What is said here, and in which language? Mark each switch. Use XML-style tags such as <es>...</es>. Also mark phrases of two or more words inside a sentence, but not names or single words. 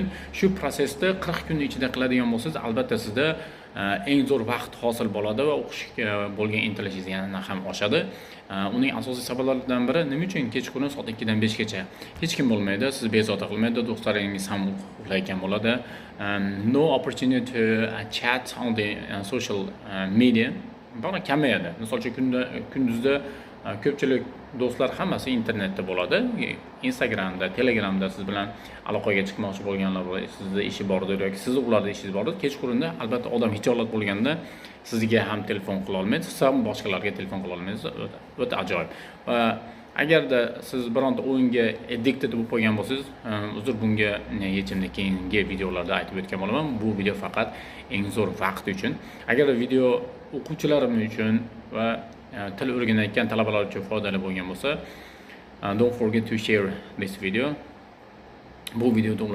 <uz>Shu prosesni 40 kun ichida qiladigan bo'lsangiz, albatta sizda eng zo'r vaqt hosil bo'ladi va o'qishga bo'lgan intilishingiz yana ham oshadi. Uning asosiy sabablaridan biri nima uchun kechqurun soat 2 dan 5 gacha hech kim bo'lmaydi, siz bezovta qilmaydi, do'stlaringiz ham uxlayotgan bo'ladi.</uz> <en>No opportunity to chat on the social media</en> <uz>bana kamayadi. Misol uchun kunduzda ko'pchilik do'stlar hammasi internetda bo'ladi. Instagramda, Telegramda siz bilan aloqaga chiqmoqchi bo'lganlar bor, sizda ishi bordir yoki sizni ularda ishingiz bordir. Kechqurunda albatta odam hijolat bo'lganda sizga ham telefon qila olmaydi, siz ham boshqalarga telefon qila olmaysiz. O'ta ajoyib. Agarda siz bironta o'yinga addicted bo'lib qolgan bo'lsangiz, uzr, bunga yechimni keyingi videolarda aytib o'tgan bo'laman. Bu video faqat eng zo'r vaqt uchun. Agarda video o'quvchilarim uchun va til o'rganayotgan talabalar uchun foydali bo'lgan bo'lsa,</uz> <en>don't forget to share this video.</en> <uz>Bu videoda</uz>